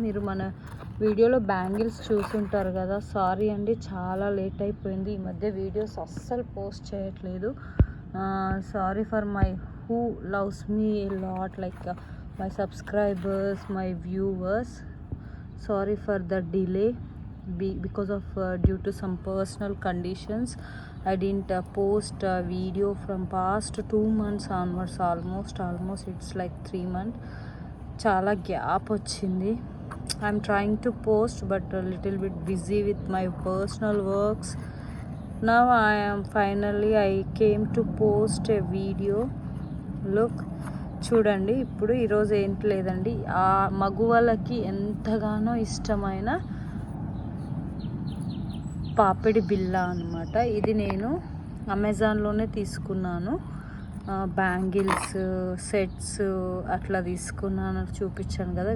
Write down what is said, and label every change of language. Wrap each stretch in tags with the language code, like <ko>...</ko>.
<te>మీరు మన వీడియోలో బ్యాంగిల్స్ చూసుంటారు కదా, సారీ అండి, చాలా లేట్ అయిపోయింది. ఈ మధ్య వీడియోస్ అస్సలు పోస్ట్ చేయట్లేదు.</te> <en>Sorry for my who loves me a lot, like my subscribers, my viewers. Sorry for the delay because of due to some personal conditions. I didn't post a video from past 2 months onwards, almost it's like 3 months.</en> <te>Chala gap ochindi.</te> <en>I'm trying to post but a little bit busy with my personal works. Now I came to post a video.</en> <te>Look, చూడండి. ఇప్పుడు ఈరోజు ఏంటి లేదండి, ఆ మగువలకి ఎంతగానో ఇష్టమైన పాపిడి బిళ్ళ అనమాట. ఇది నేను అమెజాన్లోనే తీసుకున్నాను. బ్యాంగిల్స్ సెట్స్ అట్లా తీసుకున్నాను, చూపించాను కదా.</te>